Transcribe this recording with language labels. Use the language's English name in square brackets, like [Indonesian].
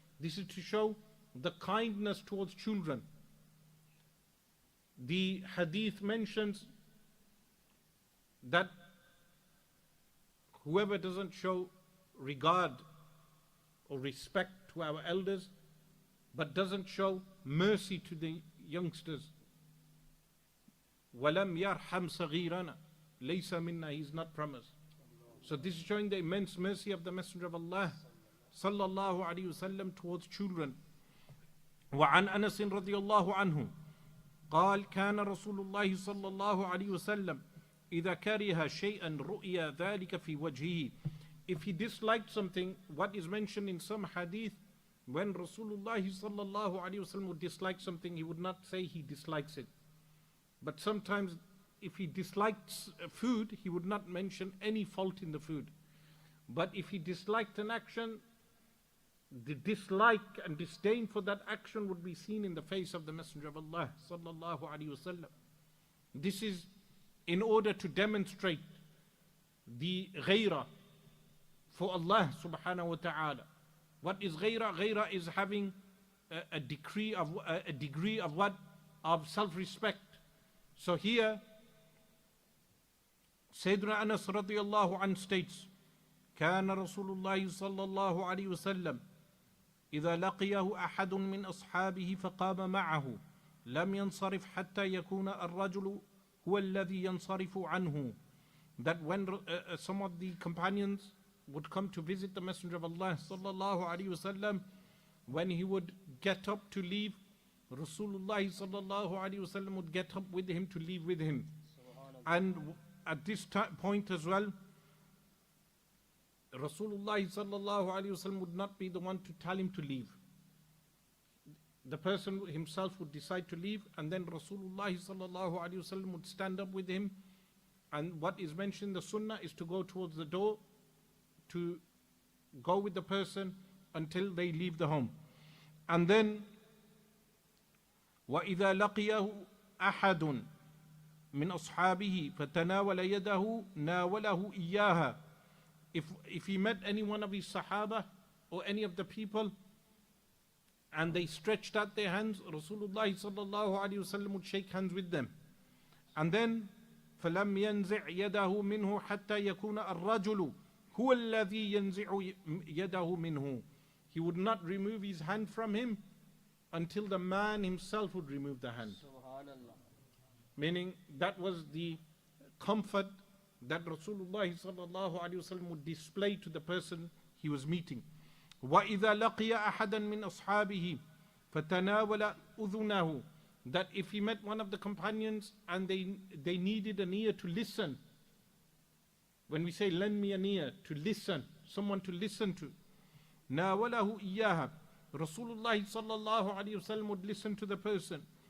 [English] This is to show the kindness towards children. The hadith mentions that whoever doesn't show regard or respect to our elders, but doesn't show mercy to the youngsters, [Arabic] وَلَمْ يَرْحَمْ صَغِيرَنَا لَيْسَ مِنَّا, [English] he is not from us. So this is showing the immense mercy of the Messenger of Allah sallallahu alaihi wasallam towards children. [Arabic] وعن أنس رضي الله عنه قال كان رسول الله صلى الله عليه وسلم إذا كره شيئا رؤيا ذلك في وجهه. [English] If he disliked something, what is mentioned in some hadith, when Rasulullah sallallahu alaihi wasallam would dislike something, he would not say he dislikes it. But sometimes if he dislikes food, he would not mention any fault in the food. But if he disliked an action, the dislike and disdain for that action would be seen in the face of the Messenger of Allah sallallahu alaihi wasallam. This is in order to demonstrate the ghayrah for Allah subhanahu wa ta'ala. What is ghayrah? Ghayrah is having a degree of what? Of self-respect. So here, Sayyidina Anas radiyallahu anhu states, [Arabic] كان رسول الله صلى الله عليه وسلم إذا لقيه أحد من أصحابه فقام معه لم ينصرف حتى يكون الرجل هو الذي ينصرف عنه. [English] That when some of the companions would come to visit the Messenger of Allah sallallahu alaihi wasallam, when he would get up to leave, Rasulullah sallallahu alaihi wasallam would get up with him to leave with him. And at this point as well, Rasulullah sallallahu alaihi wasallam would not be the one to tell him to leave. The person himself would decide to leave, and then Rasulullah sallallahu alaihi wasallam would stand up with him. And what is mentioned in the Sunnah is to go towards the door, to go with the person until they leave the home. And then [Arabic] وَإِذَا لَقِيَهُ أَحَدٌ مِنْ أَصْحَابِهِ فَتَنَاوَلَ يَدَهُ نَاوَلَهُ إِيَّاهَا. [English] If he met any one of his Sahaba or any of the people and they stretched out their hands, Rasulullah sallallahu alaihi wasallam would shake hands with them. And then [Arabic] فَلَمْ يَنْزِعْ يَدَهُ مِنْهُ حَتَّى يَكُونَ الرَّجُلُ هُوَ الَّذِي يَنْزِعُ يَدَهُ مِنْهُ. [English] He would not remove his hand from him until the man himself would remove the hand. Meaning that was the comfort that Rasulullah sallallahu alaihi wasallam would display to the person he was meeting. [Arabic] وَإِذَا لَقِيَ أَحَدًا مِّنْ أَصْحَابِهِ فَتَنَاوَلَ أُذُنَهُ, [English] that if he met one of the companions and they needed an ear to listen, when we say lend me an ear, to listen, someone to listen to, [Arabic] نَاوَلَهُ إِيَّاهَا, [English] Rasulullah sallallahu alaihi wasallam would listen to the person.